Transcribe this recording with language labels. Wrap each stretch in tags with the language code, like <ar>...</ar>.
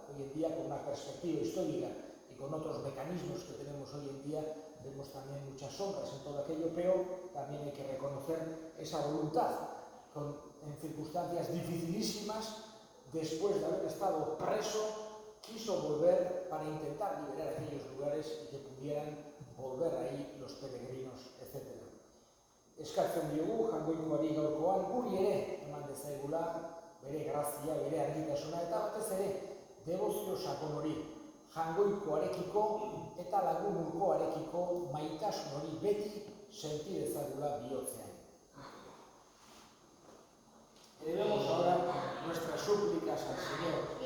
<es>Hoy en día, con una perspectiva histórica y con otros mecanismos que tenemos hoy en día, vemos también muchas sombras en todo aquello, pero también hay que reconocer esa voluntad. En circunstancias dificilísimas, después de haber estado preso, quiso volver para intentar liberar aquellos lugares y que pudieran volver ahí los peregrinos, etc.</es> <eu>Eskartzen diogu, Jaungoikoari gaurkoan, guri ere eman dezaigula bere grazia, bere argitasuna, eta batez ere debozio sakon hori, Jaungoikoarekiko eta lagun urkoarekiko maitasun hori beti senti dezagula bihotzean.</eu> <es>Elevemos ahora nuestras súplicas al Señor.</es>